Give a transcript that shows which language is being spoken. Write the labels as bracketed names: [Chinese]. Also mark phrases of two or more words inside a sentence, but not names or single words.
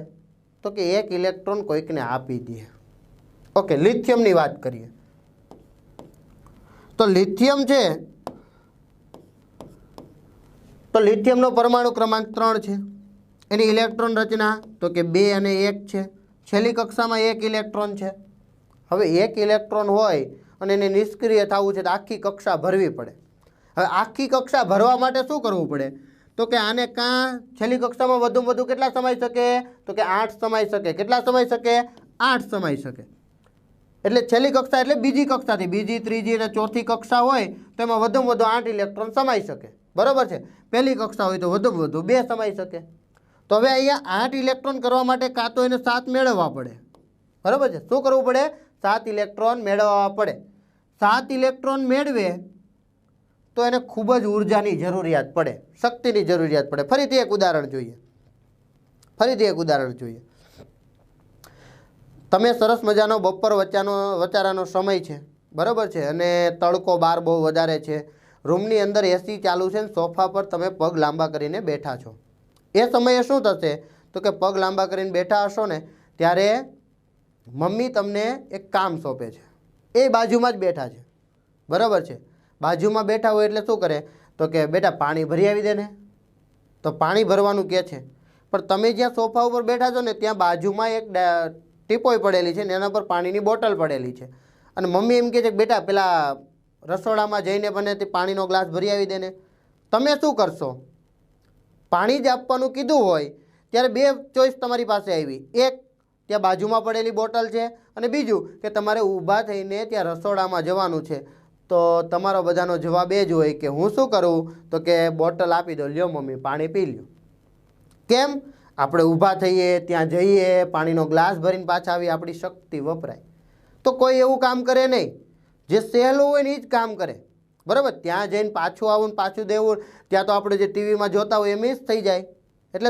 [Gujarati] તો કે 1 ઇલેક્ટ્રોન કોઈકને આપી દે। ઓકે, લિથિયમની વાત કરીએ તો લિથિયમ છે તો લિથિયમનો પરમાણુ ક્રમાંક 3 છે। એની ઇલેક્ટ્રોન રચના તો કે 2 અને 1 છે। છેલ્લી કક્ષામાં 1 ઇલેક્ટ્રોન છે। હવે 1 ઇલેક્ટ્રોન હોય અને એને નિષ્ક્રિય થવું છે તો આખી કક્ષા ભરવી પડે। હવે આખી કક્ષા ભરવા માટે શું કરવું પડે? તો કે આને કાં છેલ્લી કક્ષામાં વધુમાં વધુ કેટલા સમાઈ શકે? તો કે 8 સમાઈ શકે। કેટલા સમાઈ શકે? 8 સમાઈ શકે। એટલે છેલ્લી કક્ષા એટલે બીજી કક્ષાથી બીજી, ત્રીજી અને ચોથી કક્ષા હોય તો એમાં વધુમાં વધુ 8 ઇલેક્ટ્રોન સમાઈ શકે, [Hindi] बराबर है। [Gujarati] પહેલી કક્ષા હોય તો વધુ વધુ 2 સમાઈ શકે। તો હવે અહીંયા 8 ઇલેક્ટ્રોન કરવા માટે કાં તો એને 7 મેળવવા પડે, [Hindi] बराबर है। [Gujarati] શું કરવું પડે? 7 ઇલેક્ટ્રોન મેળવવા પડે। 7 ઇલેક્ટ્રોન મેળવે તો એને ખૂબ જ ઊર્જાની જરૂરિયાત પડે, શક્તિની જરૂરિયાત પડે। ફરીથી એક ઉદાહરણ જોઈએ। તમે સરસ મજાનો બપોર વચારાનો સમય છે, [Hindi] बराबर है, [Gujarati] અને તડકો બાર બહુ વધારે છે, રૂમની અંદર એસી ચાલુ છે, સોફા પર તમે પગ લાંબા કરીને બેઠા છો। એ સમયે શું થશે? તો કે પગ લાંબા કરીને બેઠા હશો ને ત્યારે મમ્મી તમને એક કામ સોંપે છે, એ બાજુમાં જ બેઠા છે, [Hindi] बराबर है। [Gujarati] બાજુમાં બેઠા હોય એટલે શું કરે? તો કે બેટા પાણી ભરી આવી દે ને। તો પાણી ભરવાનું કહે છે, પણ તમે જ્યાં સોફા ઉપર બેઠા છો ને ત્યાં બાજુમાં એક ટીપોય પડેલી છે ને એના પર પાણીની બોટલ પડેલી છે અને મમ્મી એમ કહે છે બેટા પેલા રસોડામાં જઈને બને તે પાણીનો ગ્લાસ ભરી આવી દે ને। તમે શું કરશો? પાણી જ આપવાનું કીધું હોય ત્યારે 2 ચોઈસ તમારી પાસે આવી। એક ત્યાં બાજુમાં પડેલી બોટલ છે અને બીજું કે તમારે ઊભા થઈને ત્યાં રસોડામાં જવાનું છે। તો તમારો બધાનો જવાબ એ જ હોય કે હું શું કરું? તો કે બોટલ આપી દો, લ્યો મમ્મી પાણી પી લ્યો। કેમ? આપણે ઊભા થઈએ, ત્યાં જઈએ, પાણીનો ગ્લાસ ભરીને પાછા આવી, આપણી શક્તિ વપરાય। તો કોઈ એવું કામ કરે નહીં, જે સહેલું હોય ને એ જ કામ કરે, બરાબર। ત્યાં જઈને પાછું આવું ને પાછું દેવું, ત્યાં તો આપણે જે ટીવીમાં જોતા હોય એમ જ થઈ જાય।